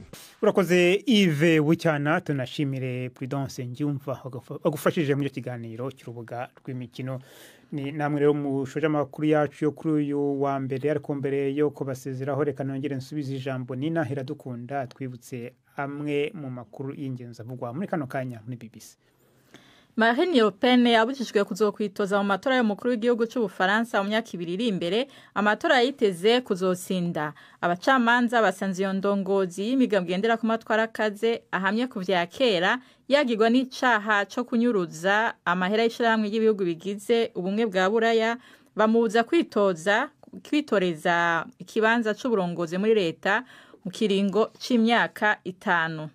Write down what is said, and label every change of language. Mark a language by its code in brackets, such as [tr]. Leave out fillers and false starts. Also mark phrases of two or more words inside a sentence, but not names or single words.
[rw] Urakoze Yves Bucyana, tunashimire Prudence Ngiyumva agufashije mu kiganiro cy'urubuga rw'imikino. Ni namwe rero mushoje amakuru yacu yo kuri uyu wa mbere, ariko mbere yo kubasezeraho reka nongere nsubize ijambo Nina Iradukunda twibutse amwe mu makuru y'ingenzi avugwa muri kano kanya muri BBC. [rn] Marine Le Pen yabujijwe kuzokwitoza mu matora y'umukuru w'igihugu cy'Ubufaransa mu myaka 2 iri imbere. Amatora yiteze kuzotsinda. Abacamanza basanze iyo ndongozi y'imigambwe igendera ku matwara akaze ahamye ku vya kera yagirwa n'icaha cyo kunyuruza amahera y'ishirahamwe y'ibihugu bigize ubumwe bwa Buraya, bamubuza kwitoreza ikibanza c'uburongozi muri leta mu kiringo c'imyaka 5.